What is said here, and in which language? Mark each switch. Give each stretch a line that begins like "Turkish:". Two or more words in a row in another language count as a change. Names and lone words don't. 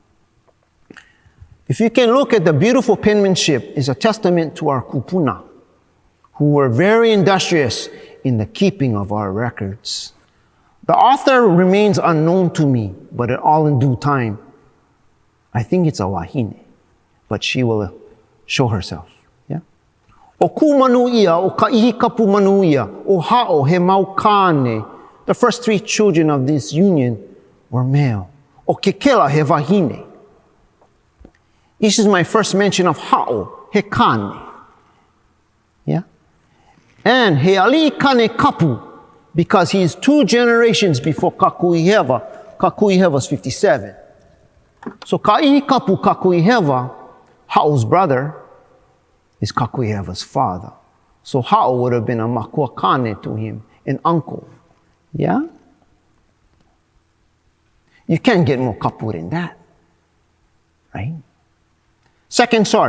English: If you can look at the beautiful penmanship, is a testament to our kupuna, who were very industrious in the keeping of our records. The author remains unknown to me, but all in due time, I think it's a wahine, but she will show herself. Yeah.
Hawaiian: O ku manuia, o ka ihi kapu manuia, o ha'o he maukane.
English: The first three children of this union were male.
Hawaiian: O kekela he wahine.
English: This is my first mention of ha'o,
Hawaiian: he kane.
English: Yeah. And
Hawaiian: he ali kane kapu,
English: because he is 2 generations before Kakuihewa. Kakuihewa's 57. So
Hawaiian: ka'ihi kapu
English: Kakuihewa, Ha'o's brother, is Kakuihewa's father. So Ha'o would have been a
Hawaiian: makua kane
English: to him, an uncle. Yeah? You can't get more kapu than that. Right? Second source.